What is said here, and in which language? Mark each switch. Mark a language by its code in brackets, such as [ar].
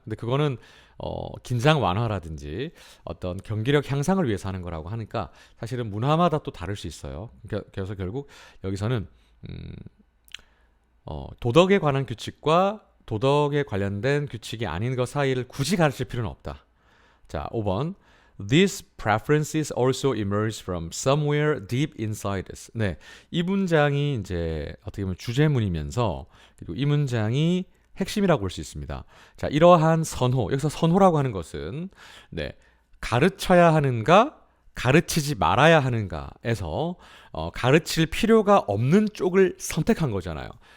[ko] 근데 그거는 긴장 완화라든지 어떤 경기력 향상을 위해서 하는 거라고 하니까 사실은 문화마다 또 다를 수 있어요. 그래서 결국 여기서는 도덕에 관한 규칙과 도덕에 관련된 규칙이 아닌 것 사이를 굳이 가르칠 필요는 없다. 자, 5번. [en] These preferences also emerge from somewhere deep inside us. [ko] 네, 이 문장이 이제 어떻게 보면 주제문이면서 그리고 이 문장이 핵심이라고 볼 수 있습니다. 자, 이러한 선호, 여기서 선호라고 하는 것은 가르쳐야 하는가, 가르치지 말아야 하는가에서 가르칠 필요가 없는 쪽을 선택한 거잖아요.